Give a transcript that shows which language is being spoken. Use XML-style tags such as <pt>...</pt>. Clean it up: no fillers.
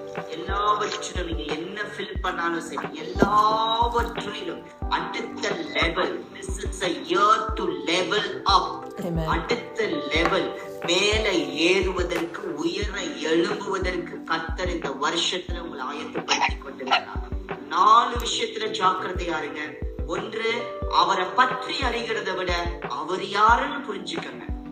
<ta>எல்லாவற்றிலும் நீங்க என்ன ஃபில் பண்ணாலும் சரி, எல்லாவற்றிலும் அடுத்த level.</ta> <en>This is a year to level up.</en> <ta>அடுத்த லெவல், மேல ஏறுவதற்கு, உயர எழும்புவதற்கு கர்த்தர் இந்த வருஷத்துல உங்களை ஆயத்தப்படுத்தி கொண்டிருக்கிறார். 4 விஷயத்துல ஜாக்கிரதையா இருங்க. 1, அவரை பற்றி அறிகிறத விட அவர் யாருன்னு புரிஞ்சுக்கங்க.</ta>